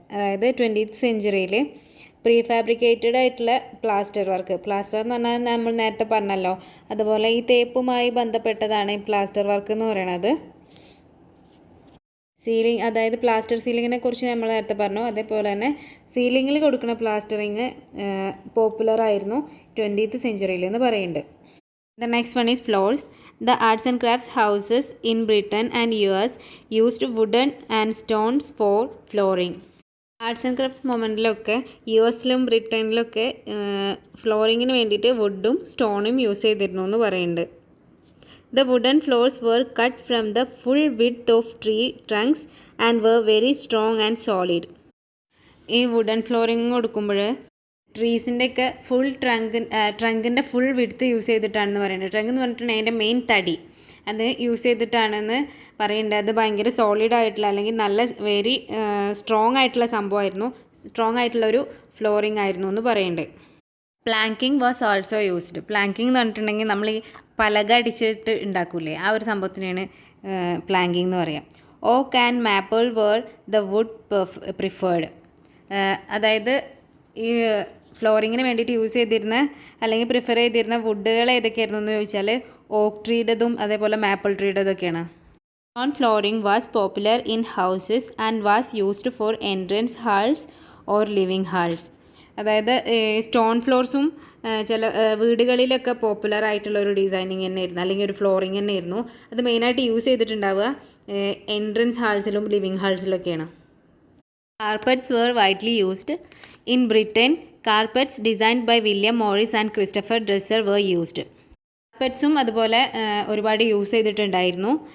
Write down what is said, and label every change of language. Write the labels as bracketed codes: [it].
[ml] അതായത് 20th centuryയിൽ prefabricated ആയിട്ടുള്ള plaster എന്ന് പറഞ്ഞാൽ നമ്മൾ നേരത്തെ പറഞ്ഞല്ലോ, അതുപോലെ ഈ തേപ്പുമായി ബന്ധപ്പെട്ടതാണ് ഈ പ്ലാസ്റ്റർ വർക്ക് എന്ന് പറയുന്നത്. അതായത് പ്ലാസ്റ്റർ സീലിങ്ങിനെ കുറിച്ച് നമ്മൾ നേരത്തെ പറഞ്ഞു. അതേപോലെ തന്നെ സീലിങ്ങിൽ കൊടുക്കുന്ന പ്ലാസ്റ്ററിങ് പോപ്പുലർ ആയിരുന്നു 20th century എന്ന് പറയുന്നുണ്ട്. [en] The next one is floors. The arts and crafts houses in Britain and US used wooden and stones for flooring. [ml] Arts and crafts മൊമെൻറ്റിലൊക്കെ US-ലും ബ്രിട്ടനിലൊക്കെ ഫ്ലോറിങ്ങിന് വേണ്ടിയിട്ട് വുഡും സ്റ്റോണും യൂസ് ചെയ്തിരുന്നു എന്ന് പറയുന്നുണ്ട്. [en] The wooden floors were cut from the full width of tree trunks and were very strong and solid. [ml] ഈ wooden flooring കൊടുക്കുമ്പോൾ ട്രീസിൻ്റെയൊക്കെ ട്രങ്കിൻ്റെ full width use ചെയ്തിട്ടാണെന്ന് പറയുന്നത്. Trunk എന്ന് പറഞ്ഞിട്ടുണ്ടെങ്കിൽ അതിൻ്റെ മെയിൻ തടി അത് യൂസ് ചെയ്തിട്ടാണെന്ന് പറയുന്നുണ്ട്. അത് ഭയങ്കര സോളിഡ് ആയിട്ടുള്ള അല്ലെങ്കിൽ നല്ല വെരി സ്ട്രോങ് ആയിട്ടുള്ള സംഭവമായിരുന്നു. സ്ട്രോങ് ആയിട്ടുള്ള ഒരു ഫ്ലോറിങ് ആയിരുന്നു എന്ന് പറയുന്നുണ്ട്. [en] Planking was also used. [ml] പ്ലാങ്കിങ് എന്ന് പറഞ്ഞിട്ടുണ്ടെങ്കിൽ നമ്മൾ ഈ പലക അടിച്ചിട്ട് ഉണ്ടാക്കൂലേ, ആ ഒരു സംഭവത്തിനാണ് പ്ലാങ്കിങ് എന്ന് പറയാം. [en] Oak and maple were the wood preferred. [ml] അതായത് ഈ ഫ്ലോറിങ്ങിന് വേണ്ടിയിട്ട് യൂസ് ചെയ്തിരുന്ന അല്ലെങ്കിൽ പ്രിഫർ ചെയ്തിരുന്ന വുഡുകൾ ഏതൊക്കെയായിരുന്നു എന്ന് ചോദിച്ചാൽ ഓക്ക് ട്രീയുടേതും അതേപോലെ maple ട്രീയുടേതൊക്കെയാണ്. [en] Stone flooring was popular in houses and was used for entrance halls or living halls. [ml] അതായത് സ്റ്റോൺ ഫ്ലോർസും ചില വീടുകളിലൊക്കെ പോപ്പുലർ ആയിട്ടുള്ള ഒരു ഡിസൈനിങ് തന്നെയായിരുന്നു അല്ലെങ്കിൽ ഒരു ഫ്ലോറിങ് തന്നെയായിരുന്നു. അത് മെയിനായിട്ട് use ചെയ്തിട്ടുണ്ടാവുക entrance ഹാൾസിലും living ഹാൾസിലൊക്കെയാണ്. [en] Carpets were widely used. In Britain, carpets designed by William Morris and Christopher Dresser were used. [ml] കാർപ്പറ്റ്സും അതുപോലെ ഒരുപാട് യൂസ് ചെയ്തിട്ടുണ്ടായിരുന്നു.